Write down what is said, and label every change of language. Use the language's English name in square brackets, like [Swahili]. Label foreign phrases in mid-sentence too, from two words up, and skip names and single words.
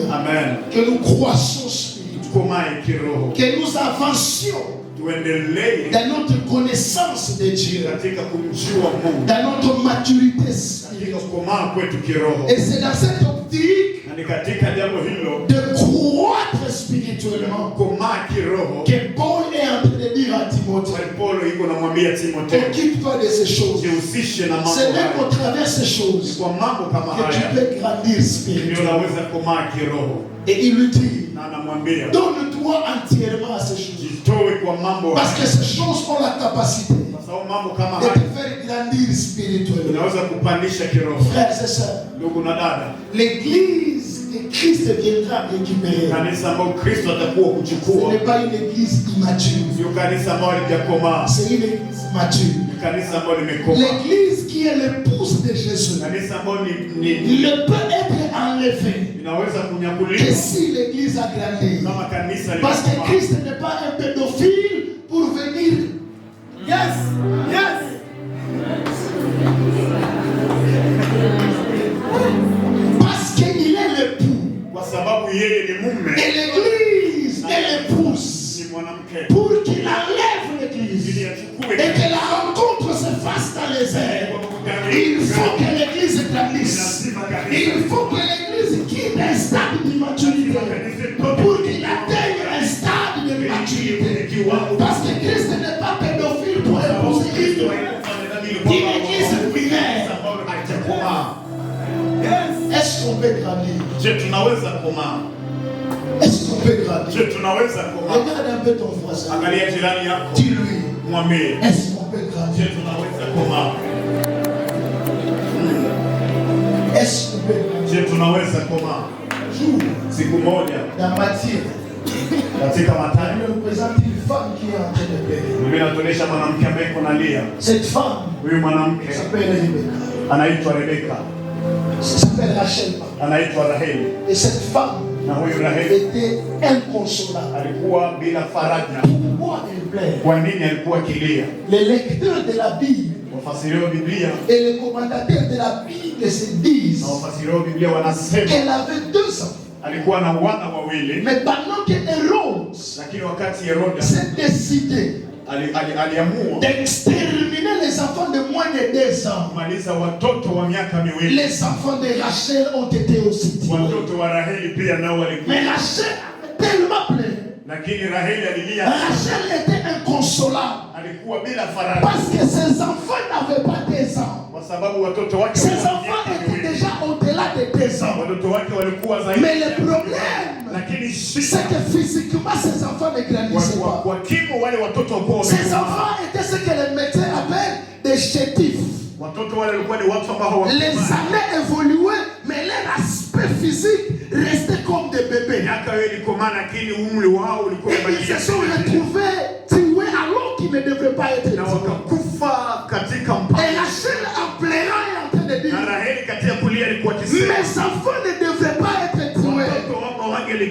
[French] Amen. Que nous croissons spirituellement. [Swahili] Tukomae kiroho, [French] Que nous avancions [Swahili] tuendelee [French] dans notre connaissance de Dieu, [Swahili] katika kumjua Mungu, [French] dans notre maturité [Swahili] katika [French] spirituelle. [Swahili] kukomaa kwetu kiroho. [French] Et c'est dans cette optique [Swahili] Na ni katika jambo hilo [French] de croître spirituellement [Swahili] kukomaa kiroho [French] que Paul est en train de dire à Timothée, [Swahili] Bali Paulo iko namwambia Timotheo, [French] occupe-toi de ces choses. [Swahili] jihusishe na mambo [French] C'est même au [Swahili] haya. [French] travers de ces [Swahili] Ni [French] choses [Swahili] kwa mambo kama [French] que tu [Swahili] haya [French] peux grandir [Swahili] ndio [French] spirituellement. [Swahili] unaweza kukomaa kiroho. [French] Et il lui dit, [Swahili] Na anamwambia [French] donne-toi entièrement à ces choses. [Swahili] jitoe kwa mambo [French] Parce [Swahili] haya, [French] que ces choses ont la capacité [Swahili] kwa sababu mambo kama [French] de [Swahili] haya [French] te faire grandir spirituellement. [Swahili] inaweza kupandisha kiroho. [French] Frères et sœurs, [Swahili] Ndugu na dada, [French] l'église que Christ viendra récupérer, [Swahili] kanisa ambao Kristo atakuwa [French] ce [Swahili] kuchukua [French] n'est pas une église immature, [Swahili] sio kanisa ambao lijakomaa, [French] c'est une église mature. [Swahili] ni kanisa ambao limekomaa, [French] L'église qui est l'épouse de Jésus [Swahili] kanisa ambao [French] ne peut être enlevée [Swahili] inaweza [French] que [Swahili] kunyakuliwa [French] si l'église a grandi. [Swahili] kama kanisa [French] Parce que [Swahili] limekomaa. [French] Christ n'est pas un pédophile pour venir. [English] Yes, yes. [French] Parce qu'il est l'époux. [Swahili] Kwa sababu yeye ni mume, [French] Et l'église est l'épouse. [Swahili] ni mwanamke, [French] Pour qu'il enlève l'église. [Swahili] ili achukue [French] Et que la rencontre se fasse dans les airs. Il faut que l'église grandisse. Il faut que l'église quitte un stade d'immaturité pour qu'il atteigne un stade de maturité. Parce que Christ n'est pas pédophile pour épouser une église primaire. Est-ce qu'on peut grandir? [Swahili] Je tunaweza komaa. [French] Est-ce qu'on peut grandir? [Swahili] Je tunaweza komaa. [French] Regarde un peu ton voisin. [Swahili] Angalia jirani yako, [French] Dis-lui, [Swahili] mwambie [French] est-ce qu'on peut [Swahili] je [French] grandir? [Swahili] tunaweza komaa. [French] Est-ce qu'on peut grandir? [Swahili] Je tunaweza komaa. [French] Jour, [Swahili] Siku moja [French] dans Matthieu, [Swahili] katika [French] il [Swahili] Mathayo [French] nous présente une femme qui est en train de pleurer. [Swahili] Biblia inatuonyesha mwanamke ambaye iko nalia. [French] Cette femme [Swahili] Huyu mwanamke [French] s'appelle Rebecca. [Swahili] anaitwa Rebeka, [French] S'appelle Rachel. [Swahili] anaitwa Raheli, [French] Et cette femme [Swahili] na huyu Raheli [French] était inconsolable. [Swahili] alikuwa bila faraja. [French] Pourquoi elle pleure? [Swahili] Kwa nini alikuwa akilia? [French] Les lecteurs de la Bible [Swahili] Wafasiri wa Biblia [French] et les commentateurs de la Bible se disent [Swahili] na wafasiri wa Biblia wanasema [French] qu'elle avait 2 ans. [Swahili] alikuwa na wana wawili, [French] Mais pendant que Hérode [Swahili] lakini wakati Herode [French] s'est décidé [Swahili] aliamua [French] d'exterminer les enfants de moins de 2 ans, [Swahili] kumaliza watoto wa miaka miwili, [French] les enfants de Rachel ont été aussi tués. [Swahili] watoto wa Raheli pia nao walikuwa, [French] Mais Rachel avait tellement pleuré. [Swahili] lakini Raheli alilia, [French] Rachel était inconsolable [Swahili] alikuwa bila faraja [French] parce que ses enfants n'avaient pas 2 ans. [Swahili] kwa sababu watoto wake [French] Ses [Swahili] walikuwa [French] enfants [Swahili] miaka [French] étaient [Swahili] miwili. [French] déjà au-delà de 2 ans. [Swahili] Watoto wake walikuwa zaidi, [French] Mais le problème, [Swahili] lakini [French] c'est [Swahili] shida [French] que physiquement, ses enfants ne grandissaient pas. [Swahili] kwa kimo wale watoto walikuwa [French] Ces [Swahili] wamekuwa. [French] enfants étaient ce que les médecins appellent des chétifs. [Swahili] Watoto wale walikuwa ni watu ambao [French] Les [Swahili] hawakuwa. [French] années évoluaient, mais leur l'aspect physique restait comme des bébés. Et ils se sont retrouvés tués alors qu'ils ne devraient pas être tués. Et Rachel en pleurant est en train de dire, mes enfants ne devraient pas être tués.